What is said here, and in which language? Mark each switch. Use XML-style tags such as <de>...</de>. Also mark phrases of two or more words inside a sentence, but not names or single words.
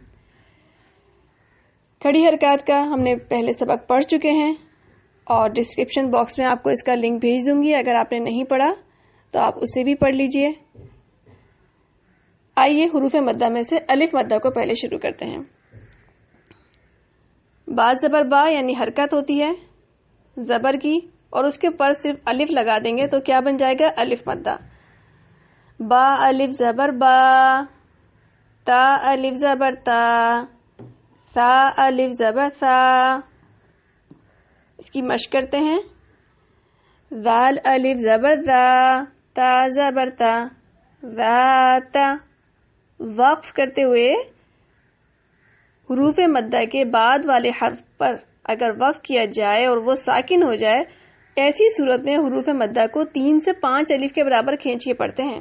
<ur>کھڑی حرکات کا ہم نے پہلے سبق پڑھ چکے ہیں اور ڈسکرپشن باکس میں آپ کو اس کا لنک بھیج دوں گی، اگر آپ نے نہیں پڑھا تو آپ اسے بھی پڑھ لیجئے۔ آئیے حروف مدہ میں سے الف مدہ کو پہلے شروع کرتے ہیں۔ با زبر با یعنی حرکت ہوتی ہے زبر کی، اور اس کے اوپر صرف الف لگا دیں گے تو کیا بن جائے گا؟ الف مدہ۔ با الف زبر با، تا الف زبر تا، ثا الف زبر ثا۔ اس کی مشق کرتے ہیں۔ ذال الف زبر ذا، تا زبر تا، ذات۔ وقف کرتے ہوئے حروف مدہ کے بعد والے حرف پر اگر وقف کیا جائے اور وہ ساکن ہو جائے، ایسی صورت میں حروف مدہ کو 3 سے 5 الف کے برابر کھینچ کے پڑھتے ہیں۔</ur>